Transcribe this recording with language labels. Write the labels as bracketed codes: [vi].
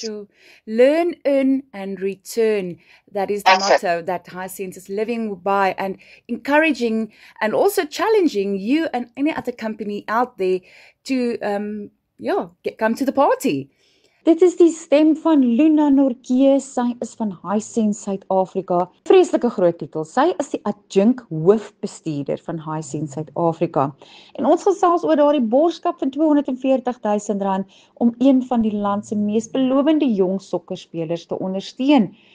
[en] Sure. Learn, earn, and return. That is the motto that Hisense is living by, and encouraging and also challenging you and any other company out there to come to the party. [af] Dit is die stem van Luna Nortje. Sy is van Hisense Suid-Afrika. Vreeslike groot titel. Sy is die adjunk hoofbestuurder van Hisense Suid-Afrika. En ons gesels oor daardie borgskap van R240,000 om een van die land se mees belovende jong sokkerspelers te ondersteun.